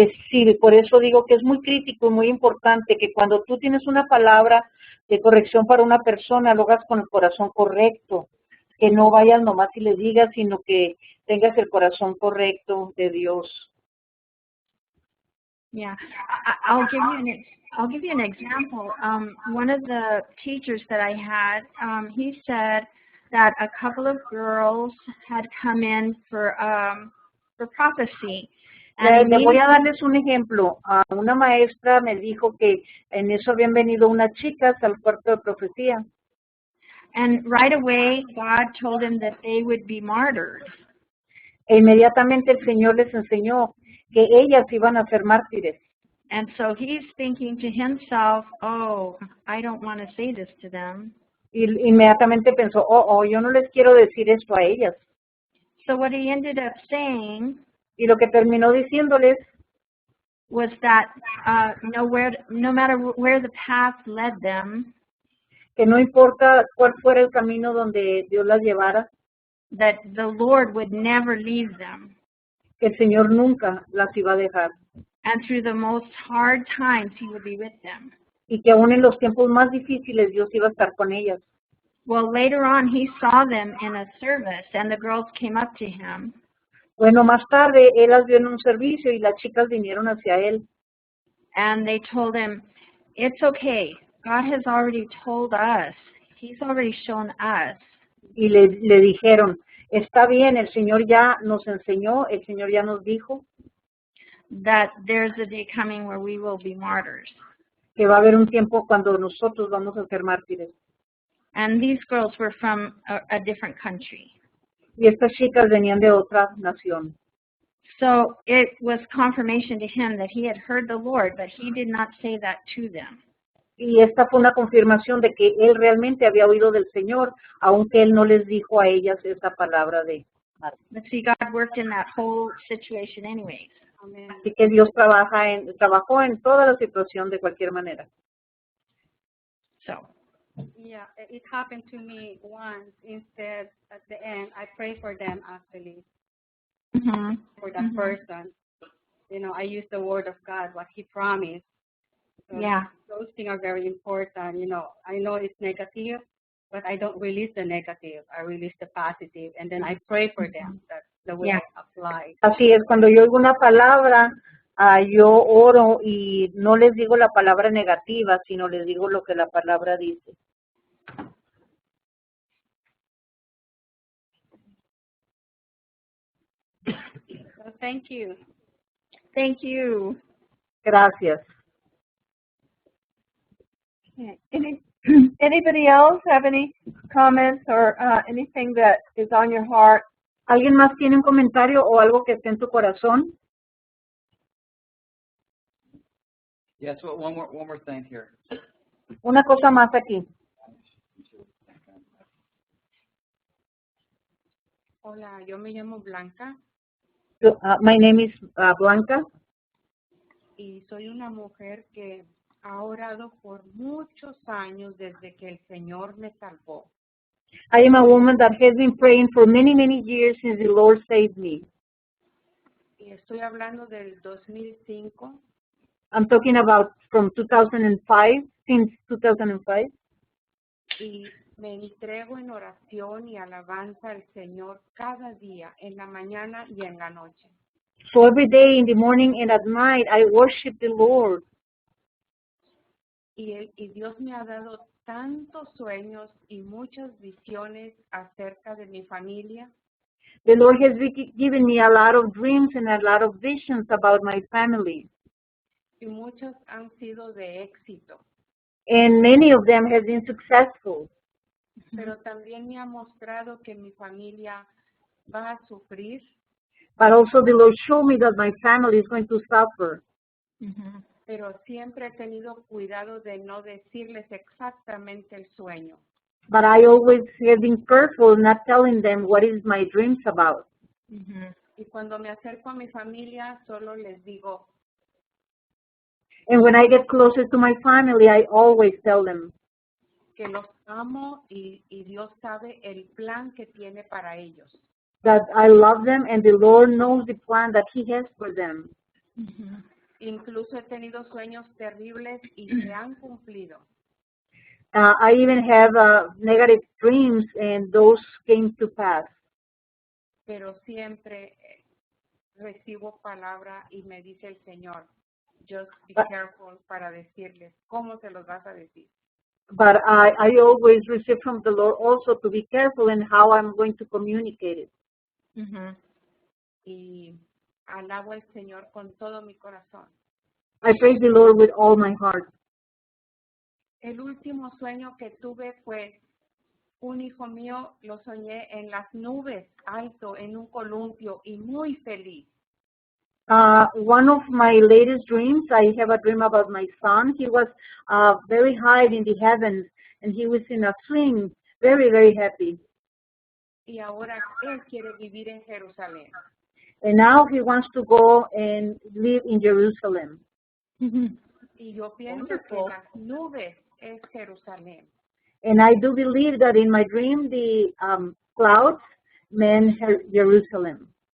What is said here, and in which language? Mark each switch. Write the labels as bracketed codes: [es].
[es] Sí, por eso digo que es muy crítico y muy importante que cuando tú tienes una palabra de corrección para una persona, lo hagas con el corazón correcto, que no vayas nomás y le digas, sino que tengas el corazón correcto de Dios. [en] Yeah, I'll give you an example. One of the teachers that I had, he said that a couple of girls had come in for prophecy. [es] Le voy a darles un ejemplo. Una maestra me dijo que en eso habían venido unas chicas al cuarto de profecía. [en] And right away, God told him that they would be martyred. [es] E inmediatamente el Señor les enseñó que ellas iban a ser mártires. [en] And so he's thinking to himself, oh, I don't want to say this to them. [es] Y inmediatamente pensó, yo no les quiero decir esto a ellas. [en] So what he ended up saying [es] Y lo que terminó diciéndoles [en] was that no matter where the path led them, [es] que no importa cuál fuera el camino donde Dios las llevara, [en] that the Lord would never leave them. [es] que el Señor nunca las iba a dejar. [en] And through the most hard times, he would be with them. [es] Y que aún en los tiempos más difíciles Dios iba a estar con ellas. [en] Well, later on, he saw them in a service, and the girls came up to him. [es] Bueno, más tarde él las vio en un servicio y las chicas vinieron hacia él. [en] And they told him, it's okay. God has already told us. He's already shown us. [es] Y le dijeron, está bien, el Señor ya nos enseñó, el Señor ya nos dijo [en] that there's a day coming where we will be martyrs. [es] Que va a haber un tiempo cuando nosotros vamos a ser mártires. [en] And these girls were from a different country. [es] Y estas chicas venían de otra nación. [en] So it was confirmation to him that he had heard the Lord, but he did not say that to them. [es] Y esta fue una confirmación de que él realmente había oído del Señor, aunque él no les dijo a ellas esa palabra de mártir. [en] But see, God worked in that whole situation anyways. Amen. [es] Así que Dios trabajó en toda la situación de cualquier manera. [en] So, Yeah, it happened to me once. Instead, at the end, I pray for them actually, for that person. You know, I use the word of God, what He promised. So yeah. those things are very important. You know, I know it's negative, but I don't release the negative. I release the positive, and then I pray for them. That's the way Yeah. I apply. [es] Así es, cuando yo oigo una palabra, yo oro y no les digo la palabra negativa, sino les digo lo que la palabra dice. [en] So thank you. Thank you. [es] Gracias. [en] Okay. Anybody else have any comments or anything that is on your heart? [es] ¿Alguien más tiene un comentario o algo que esté en tu corazón? [en] Yes, well, one more thing here. [es] Una cosa más aquí. Hola, yo me llamo Blanca [en] My name is Blanca. [es] y soy una mujer que ha orado por muchos años desde que el Señor me salvó. [en] I am a woman that has been praying for many, many years since the Lord saved me. [es] Y estoy hablando del 2005 [en] I'm talking about from 2005, since 2005. [es] y me entrego en oración y alabanza al Señor cada día, en la mañana y en la noche. [en] So every day, in the morning and at night, I worship the Lord. [es] Y Dios me ha dado tantos sueños y muchas visiones acerca de mi familia. [en] The Lord has given me a lot of dreams and a lot of visions about my family. [es] Y muchos han sido de éxito, [en] And many of them have been successful. [es] pero también me ha mostrado que mi familia va a sufrir, [en] But also the Lord showed me that my family is going to suffer. [es] pero siempre he tenido cuidado de no decirles exactamente el sueño. [en] But I always have been careful not telling them what is my dreams about. [es] Y cuando me acerco a mi familia, solo les digo, [en] And when I get closer to my family, I always tell them [es] que los amo y Dios sabe el plan que tiene para ellos. [en] that I love them and the Lord knows the plan that He has for them. [es] Incluso he tenido sueños terribles y se han cumplido. [en] I even have negative dreams and those came to pass. [es] Pero siempre recibo palabra y me dice el Señor, [en] just be careful [es] para decirles, ¿cómo se los vas a decir? [en] But I always receive from the Lord also to be careful in how I'm going to communicate it. [es] Y alabo al Señor con todo mi corazón. [en] I praise the Lord with all my heart. [es] El último sueño que tuve fue un hijo mío lo soñé en las nubes, alto, en un columpio y muy feliz. [en] One of my latest dreams, I have a dream about my son. He was very high in the heavens, and he was in a swing, very, very happy. [es] Y ahora él quiere vivir en Jerusalén. [en] And now he wants to go and live in Jerusalem. [es] Y yo pienso que las nubes es Jerusalén. [en] And I do believe that in my dream, the clouds meant Jerusalem.